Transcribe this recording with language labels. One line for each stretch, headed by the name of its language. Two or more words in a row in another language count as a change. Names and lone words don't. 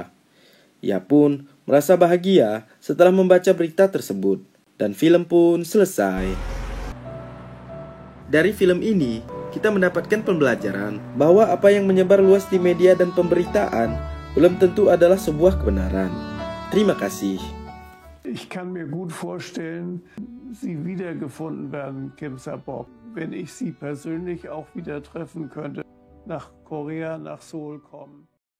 Indonesian: Ia pun merasa bahagia setelah membaca berita tersebut, dan film pun selesai. Dari film ini, kita mendapatkan pembelajaran bahwa apa yang menyebar luas di media dan pemberitaan belum tentu adalah sebuah kebenaran. Terima kasih.
German: Ich kann mir gut vorstellen, sie wiedergefunden werden, Kim Sa-bok, wenn ich sie persönlich auch wieder treffen könnte, nach Korea, nach Seoul kommen.